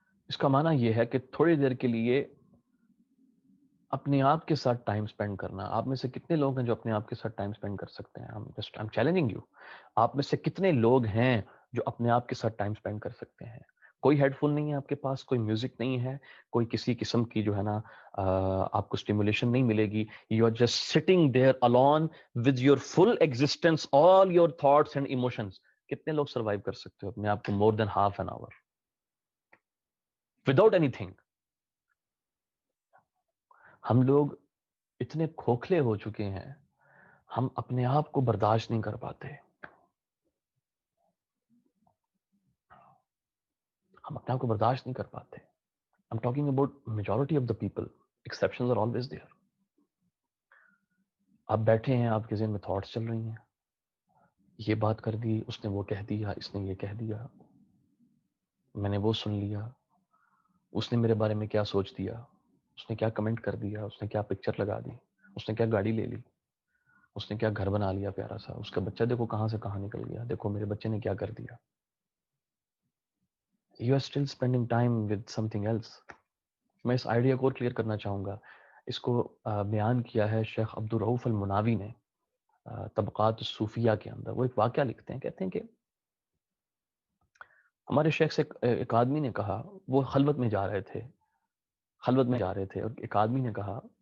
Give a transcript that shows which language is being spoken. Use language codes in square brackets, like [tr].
[ur] اس کا معنی یہ ہے کہ تھوڑی دیر کے لیے اپنے آپ کے ساتھ ٹائم سپینڈ کرنا. آپ میں سے کتنے لوگ ہیں جو اپنے آپ کے ساتھ ٹائم سپینڈ کر سکتے ہیں؟ [en] I'm challenging you. [ur] آپ میں سے کتنے لوگ ہیں جو اپنے آپ کے ساتھ ٹائم سپینڈ کر سکتے ہیں؟ کوئی ہیڈ فون نہیں ہے آپ کے پاس، کوئی میوزک نہیں ہے، کوئی کسی قسم کی جو ہے نا آپ کو اسٹیمولیشن نہیں ملے گی. [en] You are just sitting there alone with your full existence, all your thoughts and emotions. [ur] کتنے لوگ سروائیو کر سکتے ہو اپنے آپ کو [en] more than half an hour without anything؟ [ur] ہم لوگ اتنے کھوکھلے ہو چکے ہیں، ہم اپنے آپ کو برداشت نہیں کر پاتے. ہم اپنے آپ کو برداشت نہیں کر پاتے. [en] I'm talking about majority of the people. Exceptions are always there. [ur] آپ بیٹھے ہیں، آپ کے ذہن میں تھاٹس چل رہی ہیں، یہ بات کر دی، اس نے وہ کہہ دیا، اس نے یہ کہہ دیا، میں نے وہ سن لیا، اس نے میرے بارے میں کیا سوچ دیا، اس نے کیا کمنٹ کر دیا، اس نے کیا پکچر لگا دی، اس نے کیا گاڑی لے لی، اس نے کیا گھر بنا لیا پیارا سا، اس کا بچہ دیکھو کہاں سے کہاں نکل گیا، دیکھو میرے بچے نے کیا کر دیا. [en] You are still spending time with something else. [ur] میں اس آئیڈیا کو اور کلیئر کرنا چاہوں گا. اس کو بیان کیا ہے شیخ عبدالرؤف المناوی نے طبقات الصوفیہ کے اندر. وہ ایک واقعہ لکھتے ہیں، کہتے ہیں کہ ہمارے شیخ سے ایک آدمی نے کہا، وہ خلوت میں جا رہے تھے اور ایک آدمی نے کہا